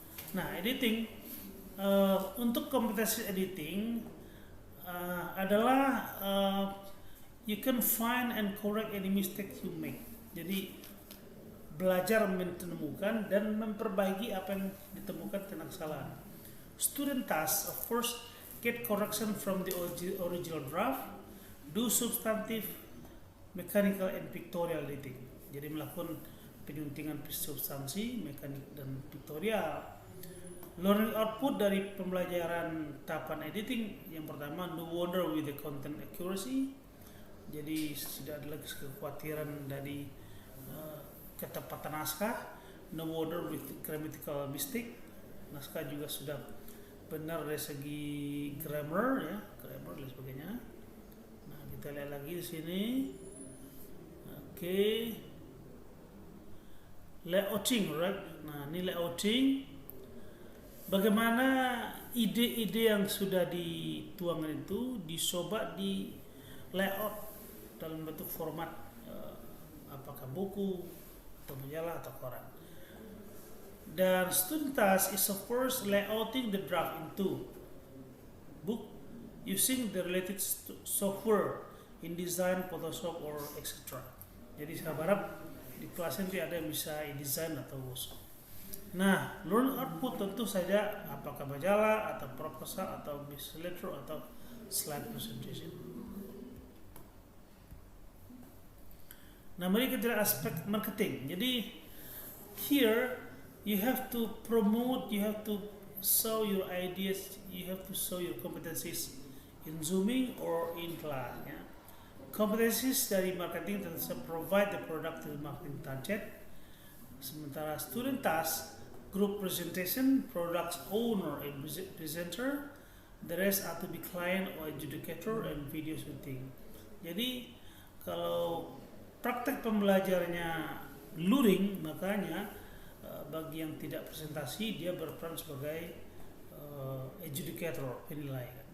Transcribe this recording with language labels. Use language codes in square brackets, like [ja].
[id] Nah, editing untuk kompetensi editing adalah [en] you can find and correct any mistake you make. [id] Jadi belajar menemukan dan memperbaiki apa yang ditemukan tentang kesalahan. [en] Student task, of course, get correction from the original draft, do substantive, mechanical, and pictorial editing. [id] Jadi melakukan penyuntingan substansi, mekanik, dan pictorial. [en] Learning output [id] dari pembelajaran tahapan editing, yang pertama, [en] no wonder with the content accuracy. [id] Jadi tidak ada lagi kekhawatiran dari ketepatan naskah. [en] No wonder with grammatical mistake. [id] Naskah juga sudah benar dari segi grammar, ya, grammar dan sebagainya. Nah, kita lihat lagi di sini. Oke. [en] Layouting, right? [id] Nah, ini layouting. Bagaimana ide-ide yang sudah dituangkan itu dicoba di layout dalam bentuk format apakah buku atau majalah atau koran. [en] Dan student task is of course layouting the draft into book using the related software in design, Photoshop or etc. [id] Jadi saya harap di kelas nanti ada yang bisa design atau Photoshop. Nah, learn output tentu saja apakah majalah atau proposal atau business letter atau slide presentation. Nah, mari kita lihat aspek marketing. [en] Jadi here you have to promote, you have to show your ideas, you have to show your competencies in Zooming or in class. Ya. Competencies [id] dari marketing tentu saja [en] provide the product to the marketing target. Sementara student task, group presentation, products owner and presenter, the rest are to be client or adjudicator and video shooting. [id] Jadi kalau praktek pembelajarnya luring, makanya bagi yang tidak presentasi dia berperan sebagai adjudicator, penilai.